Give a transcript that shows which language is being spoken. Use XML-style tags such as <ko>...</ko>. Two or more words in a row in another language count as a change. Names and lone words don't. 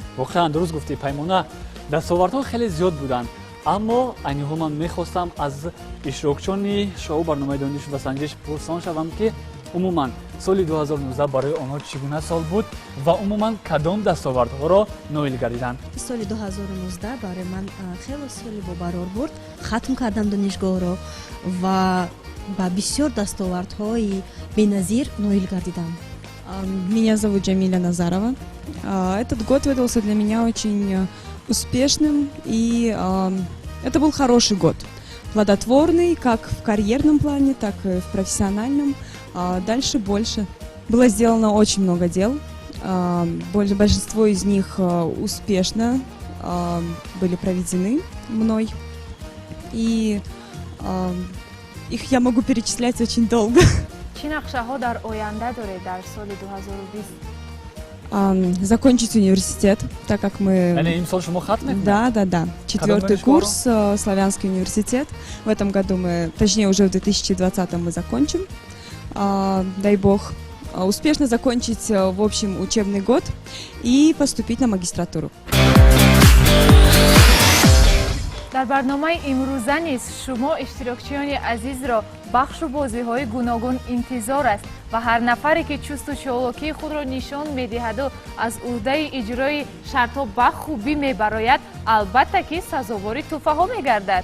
<tg>واقعا درست گفتی پیمانه، دستاوردها خیلی زیاد بودند، اما اینها من میخواستم از اشتراکچیان شو برنامه دانش و سنجش پرسان شوم که عموما سال 2019 برای آنها چگونه سال بود و عموما کدام دستاوردها را نایل گردیدند. سال 2019 برای من خیلی سالی با قرار بود. ختم کردم دانشگاه را و با بسیار دستاوردهای بی‌نظیر نایل گردیدم.</tg> <ru>Меня зовут Джамиля Назарова. Этот год выдался для меня очень успешным, и это был хороший год. Плодотворный как в карьерном плане, так и в профессиональном. Дальше больше. Было сделано очень много дел. Большинство из них успешно были проведены мной. И их я могу перечислять очень долго.</ru> <tg>چه نقشه‌ها در آینده داره در سال 2020؟</tg> <ru>Закончить университет, так как мы...</ru> <tg>یعنی این سال شما ختم می‌کنید؟</tg> <ru>Да. Четвертый курс, Славянский университет. В этом году мы, точнее уже в 2020 мы закончим. Дай бог успешно закончить в общем учебный год и поступить на магистратуру.</ru> <tg>در برنامه امروزه نیز شما اشتراکچیان عزیز را بخش و بازی‌های گوناگون انتظار است و هر نفری که چست و چالاکی خود را نشان می‌دهد و از عهده اجرای شرط‌ها به خوبی می‌براید، البته که سزاوار تحفه‌ها می‌گردد.</tg>